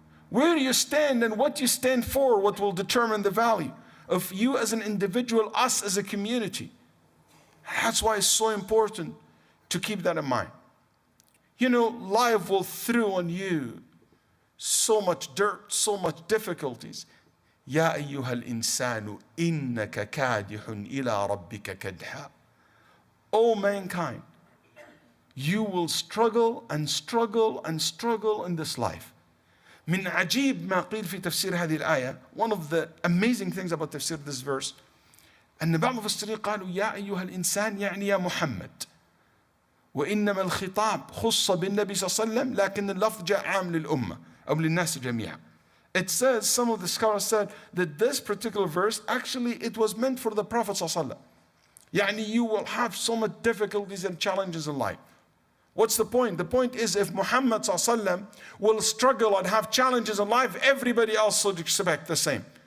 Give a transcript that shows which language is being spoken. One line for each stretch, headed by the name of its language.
English: Where you stand and what you stand for, what will determine the value of you as an individual, us as a community. That's why it's so important to keep that in mind. You know, life will throw on you so much dirt, so much difficulties.
Arabic: يا أيها الإنسان إنك كادح إلى ربك كدحا.
English: O mankind, you will struggle and struggle and struggle in this life.
Arabic: من عجيب ما قيل في تفسير هذه الآية.
English: One of the amazing things about تفسير this verse,
Arabic: أن بعض المفسرين قالوا يا أيها الإنسان يعني يا محمد، وإنما الخطاب خص بالنبي صلى الله عليه وسلم لكن اللفظ جاء عام للأمة أو للناس جميعا.
English: It says, some of the scholars said that this particular verse, actually it was meant for the Prophet صلى الله عليه وسلم. يعني you will have so much difficulties and challenges in life. What's the point? The point is, if Muhammad ﷺ will struggle and have challenges in life, everybody else should expect the same.